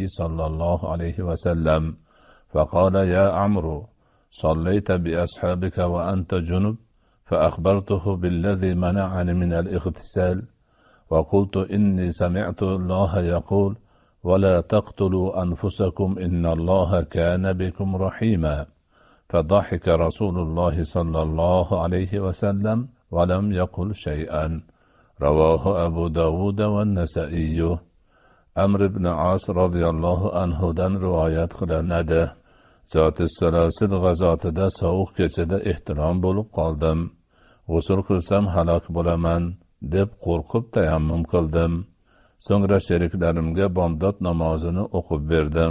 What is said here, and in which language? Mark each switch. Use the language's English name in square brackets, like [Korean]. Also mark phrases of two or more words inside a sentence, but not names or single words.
[Arabic] صلى الله عليه وسلم فقال يا عمرو صليت بأصحابك وأنت جنب فأخبرته بالذي منعني من الاغتسال وقلت إني سمعت الله يقول ولا تقتلوا أنفسكم إن الله كان بكم رحيما فضحك رسول الله صلى الله عليه وسلم ولم يقل شيئا. رواه أبو داود والنسائي. [Uzbek] Amr ibn As radhiyallohu anhudan rivoyat qilinadi. Zot-i Salasil g'azotida sovuq kechada ehtirom bo'lib qoldim. G'usl qilsam halok bo'laman deb qo'rqib tayammum qildim. So'ngra sheriklarimga bomdod namozini o'qib berdim.